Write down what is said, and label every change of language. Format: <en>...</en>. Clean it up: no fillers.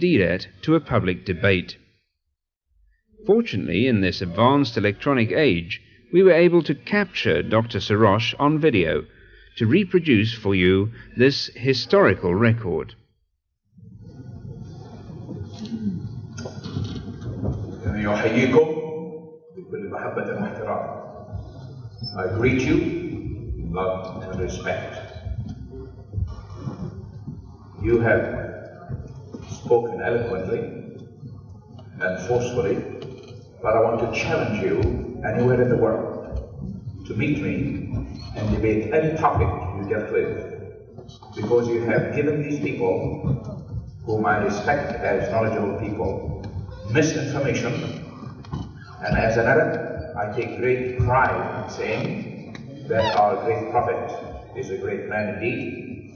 <en>Deedat to a public debate. Fortunately, in this advanced electronic age, we were able to capture Dr. Shorrosh on video to reproduce for you this historical record.</en> <ar>يحييكم بكل محبة واحترام.</ar> <en>I greet you in love and respect. You have spoken eloquently and forcefully, but I want to challenge you anywhere in the world to meet me and debate any topic you get with, because you have given these people, whom I respect as knowledgeable people, misinformation, and as an Arab, I take great pride in saying that our great prophet is a great man indeed.</en>